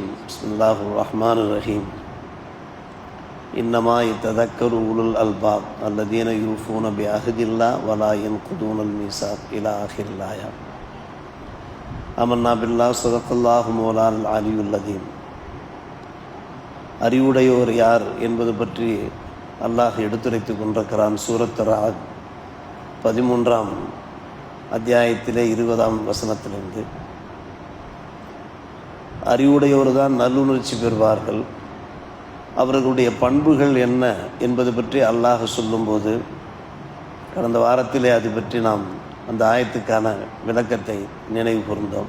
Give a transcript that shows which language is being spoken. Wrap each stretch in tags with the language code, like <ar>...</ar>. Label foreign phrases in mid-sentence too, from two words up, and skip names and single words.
<ar>بسم الله الرحمن الرحيم. إنما يتذكر أولو الألباب الذين يوفون بعهد الله ولا ينقضون الميثاق إلى آخر الآية. آمنا بالله صدق الله مولانا العلي العظيم.</ar> <ta>அறிவுடையோர் யார் என்பது பற்றி அல்லாஹ் எடுத்துரைத்து கொண்டிருக்கிறான். சூரத் ராத் 13ஆம் அத்தியாயத்திலே 20ஆம் வசனத்திலிருந்து, அறிவுடையோர் தான் நல்லுணர்ச்சி பெறுவார்கள், அவர்களுடைய பண்புகள் என்ன என்பது பற்றி அல்லாஹ் சொல்லும்போது, கடந்த வாரத்திலே அது பற்றி நாம் அந்த ஆயத்துக்கான விளக்கத்தை நினைவு கூர்ந்தோம்.</ta>